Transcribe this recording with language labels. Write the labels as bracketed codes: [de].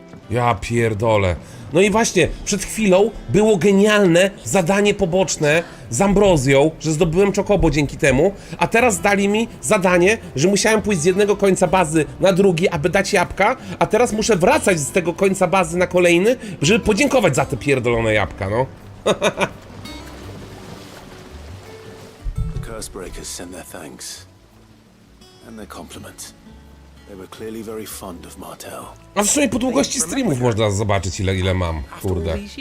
[pl] Ja pierdolę. No i właśnie, przed chwilą było genialne zadanie poboczne z Ambrozją, że zdobyłem Chocobo dzięki temu, a teraz dali mi zadanie, że musiałem pójść z jednego końca bazy na drugi, aby dać jabłka, a teraz muszę wracać z tego końca bazy na kolejny, żeby podziękować za te pierdolone jabłka, no. [en] The Cursebreakers send their thanks and their compliments. They were clearly very fond of Martel. [pl] A w sumie po długości streamów można zobaczyć ile mam, kurde.